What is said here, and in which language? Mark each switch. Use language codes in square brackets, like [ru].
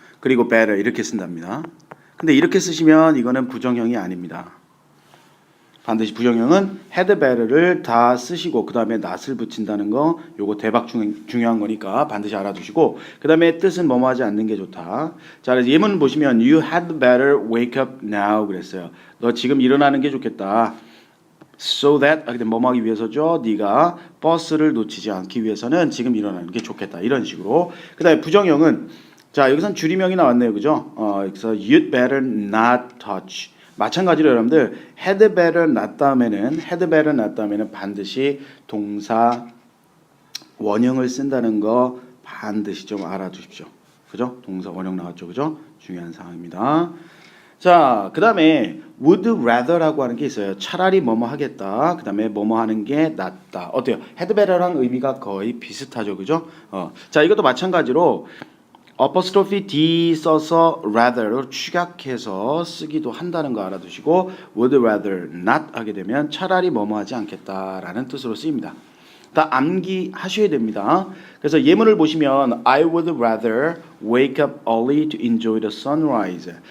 [ko] 그리고 better 이렇게 쓴답니다. 근데 이렇게 쓰시면 이거는 부정형이 아닙니다. 반드시 부정형은 had better를 다 쓰시고 그 다음에 not을 붙인다는 거 요거 대박 중요한 거니까 반드시 알아두시고 그 다음에 뜻은 뭐뭐 하지 않는 게 좋다. 자, 그래서 예문 보시면 [en] you had better wake up now [ko] 그랬어요. 너 지금 일어나는 게 좋겠다. [en] So that [ko] 뭐뭐 하기 위해서죠. 네가 버스를 놓치지 않기 위해서는 지금 일어나는 게 좋겠다. 이런 식으로. 그 다음에 부정형은 자 여기선 줄임형이 나왔네요. 그죠? 그래서 [en] you'd better not touch. [ko] 마찬가지로 여러분들 had better not 다음에는 반드시 동사 원형을 쓴다는 거 반드시 좀 알아두십시오. 그죠? 동사 원형 나왔죠. 그죠? 중요한 사항입니다. 자, 그 다음에 would rather라고 하는 게 있어요. 차라리 뭐뭐 하겠다. 그 다음에 뭐뭐 하는 게 낫다. 어때요? had better랑 의미가 거의 비슷하죠. 그죠? 자, 이것도 마찬가지로 apostrophe d 써서 rather로 축약해서 쓰기도 한다는 거 알아두시고 would rather not 하게 되면 차라리 뭐뭐 하지 않겠다라는 뜻으로 쓰입니다. 다 암기하셔야 됩니다. 그래서 예문을 보시면 [en] I would rather wake up early to enjoy the sunrise.